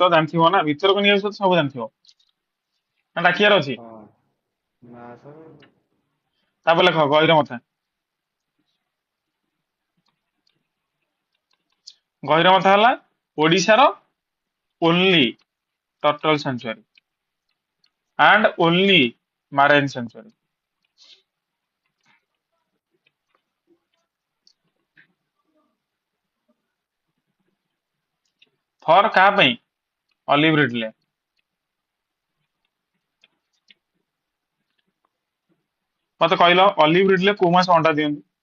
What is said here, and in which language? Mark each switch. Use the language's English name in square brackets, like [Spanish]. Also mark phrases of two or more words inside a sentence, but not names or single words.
[Odia] ତ ଜାଣିଥିବ ନା ଭିତରକନିକା ବିଷୟରେ ତ ସବୁ ଜାଣିଥିବ ନା, ଡାକିବାର ଅଛି? ହଁ ନା ସାର୍ ତାପରେ ଲେଖ ଗହିରମଥା। ଗହିରମଥା ହେଲା ଓଡିଶାର [English] only turtle sanctuary and only marine sanctuary। [Odia] ଫର କାହା ପାଇଁ? ଅଲିଭ୍ ରିଡଲେ। ମତେ କହିଲ ଅଲିଭ୍ ରିଡଲେ କୋଉ ମାସ ଅଣ୍ଡା ଦିଅନ୍ତି?